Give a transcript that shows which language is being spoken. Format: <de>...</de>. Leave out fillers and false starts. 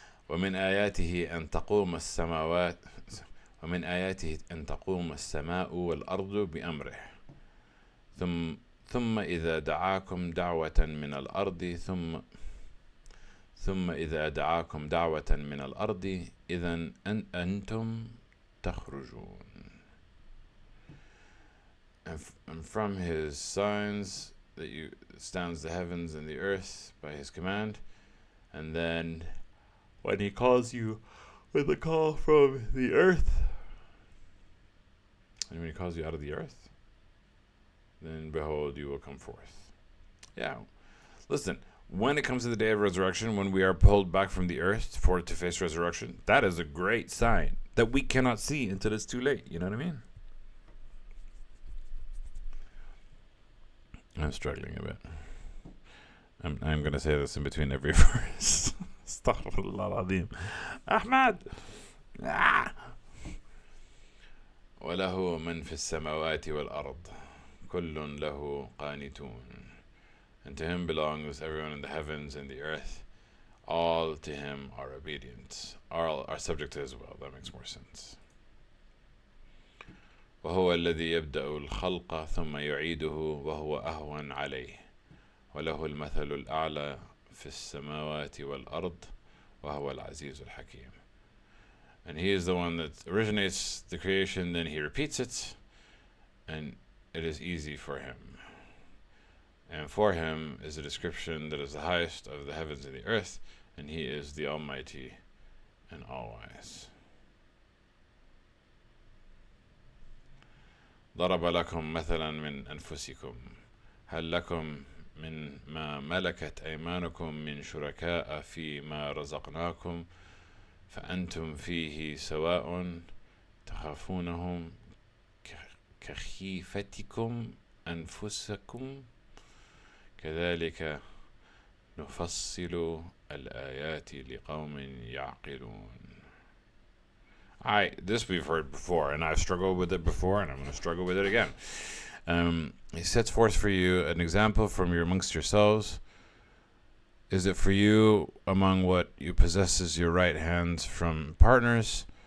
<ar>ومن آياته أن تقوم السماوات ومن آياته أن تقوم السماء والأرض بأمره ثم إذا دعاكم دعوة من الأرض ثم إذا دعاكم دعوة من الأرض إذا أنتم تخرجون.</ar> <en>And from his signs that you stands the heavens and the earth by his command, and then when he calls you with a call from the earth, and when he calls you out of the earth, then behold, you will come forth. Yeah. Listen, when it comes to the day of resurrection, when we are pulled back from the earth to face resurrection, that is a great sign that we cannot see until it's too late. You know what I mean? I'm struggling a bit. I'm going to say this in between every verse.</en> <ar>Astaghfirullah al-Azim. Ahmad! وله من في السماوات والأرض كل له قانتون.</ar> <en>And to him belongs everyone in the heavens and the earth. All to him are obedient. All are subject to his will. That makes more sense.</en> <ar>وهو الذي يبدأ الخلق ثم يعيده وهو أهون عليه وله المثل الأعلى في السماوات والأرض وهو العزيز الحكيم.</ar> <en>And he is the one that originates the creation, then he repeats it, and it is easy for him. And for him is a description that is the highest of the heavens and the earth, and he is the Almighty and All-Wise.</en> <ar>ضرب لكم مثلا من أنفسكم هل لكم من ما ملكت أيمانكم من شركاء فيما رزقناكم فأنتم فيه سواء تخافونهم كخيفتكم أنفسكم كذلك نفصل الآيات لقوم يعقلون.</ar> <en>This we've heard before, and I've struggled with it before, and I'm going to struggle with it again. He sets forth for you an example from amongst yourselves. Is it for you among what you possess as your right hands from partners?</en>